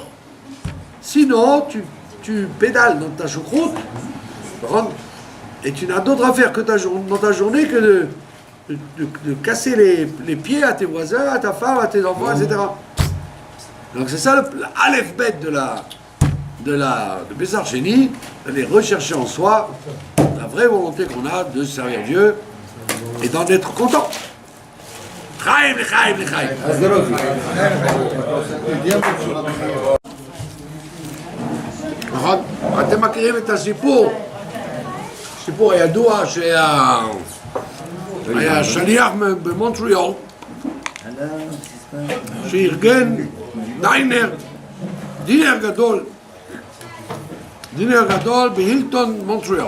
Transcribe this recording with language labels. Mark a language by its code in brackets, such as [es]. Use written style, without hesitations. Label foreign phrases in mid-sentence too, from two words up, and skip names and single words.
[fr] Sinon, tu pédales dans ta choucroute, et tu n'as d'autre affaire que dans ta journée que de casser les pieds à tes voisins, à ta femme, à tes enfants, etc. Donc c'est ça l'Aleph-Bet de Pessar Sheni, d'aller rechercher en soi la vraie volonté qu'on a de servir Dieu et d'en être content. [he] Chaim, Chaim, Chaim. נכון? אתם מכירים את הסיפור הידוע שהיה שליח במונטריאול שארגן דינר גדול בהילטון מונטריאול.